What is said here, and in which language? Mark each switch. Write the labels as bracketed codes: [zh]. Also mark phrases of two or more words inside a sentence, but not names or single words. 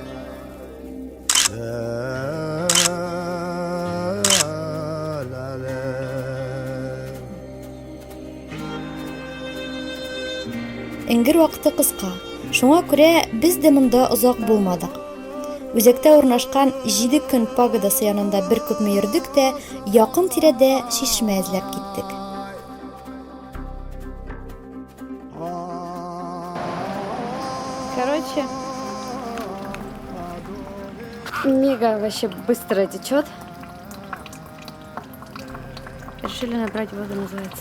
[tt] Эңгер вакыты кыска. Шуңа күрә без дә монда озак булмадык. Үзәктә урнашкан 7 көн пагодасы янында бер күпме йөрдек тә якын тирәдә чишмә эзләп киттек. [ru] Короче, мега вообще быстро течет. Решили набрать воду, называется.